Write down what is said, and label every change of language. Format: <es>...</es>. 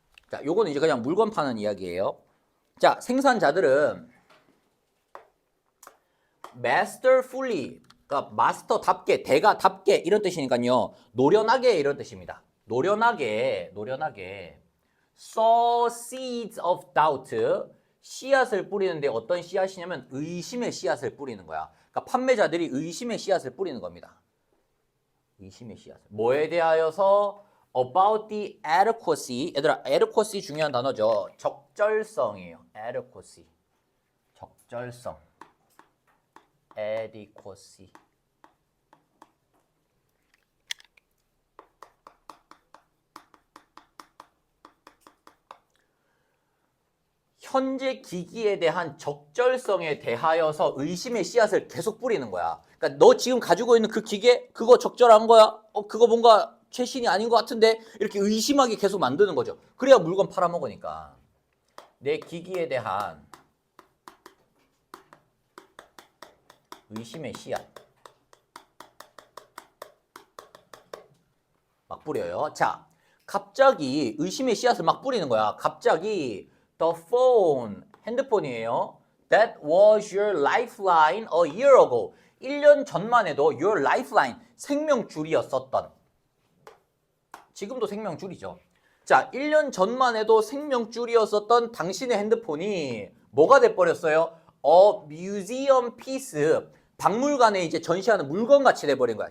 <ko>자, 요거는 이제 그냥 물건 파는 이야기예요. 자, 생산자들은 masterfully, 그러니까 마스터답게, 대가답게 이런 뜻이니까요. 노련하게 이런 뜻입니다. 노련하게</ko> <en>sow seeds of doubt,</en> <ko>씨앗을 뿌리는데 어떤 씨앗이냐면 의심의 씨앗을 뿌리는 거야. 그러니까 판매자들이 의심의 씨앗을 뿌리는 겁니다. 의심의 씨앗. 뭐에 대하여서</ko> <en>about the adequacy.</en> <ko>얘들아, adequacy 중요한 단어죠. 적절성이에요. adequacy. 적절성.</ko> <en>adequacy.</en> <ko>현재 기기에 대한 적절성에 대하여서 의심의 씨앗을 계속 뿌리는 거야. 그러니까 너 지금 가지고 있는 그 기계 그거 적절한 거야? 그거 뭔가 최신이 아닌 것 같은데 이렇게 의심하게 계속 만드는 거죠. 그래야 물건 팔아먹으니까. 내 기기에 대한 의심의 씨앗 막 뿌려요. 자, 갑자기 의심의 씨앗을 막 뿌리는 거야. 갑자기</ko> <en>the phone,</en> <ko>핸드폰이에요.</ko> <en>That was your lifeline a year ago.</en> <ko>1년 전만 해도</ko> <en>your lifeline,</en> <ko>생명줄이었었던. 지금도 생명줄이죠. 자, 1년 전만 해도 생명줄이었었던 당신의 핸드폰이 뭐가 돼버렸어요?</ko> <en>A museum piece,</en> <ko>박물관에 이제 전시하는 물건같이 돼버린 거야.</ko>